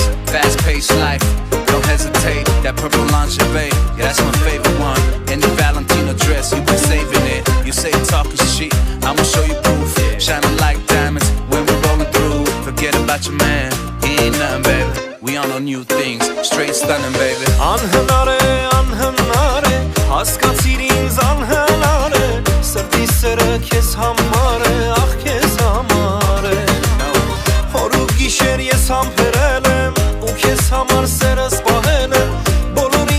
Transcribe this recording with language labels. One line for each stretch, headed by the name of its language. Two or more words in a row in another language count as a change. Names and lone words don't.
English: Fast paced life, don't hesitate. That purple lingerie, yeah, that's my favorite one. In the Valentino dress, you been saving it. You say talk is cheap, I'ma show you proof. Shining like diamonds when we're rolling through. Forget about your man, he ain't nothing, baby. We on our new things, straight stunning, baby.
Armenian: Անհնար է, հասկացիր ինձ անհնար է, սրտի սերը քեզ համար է, ախ քեզ համար է։ Հոր ու գիշեր ես համբերել եմ, ու քեզ համար սերս պահել եմ, բոլորին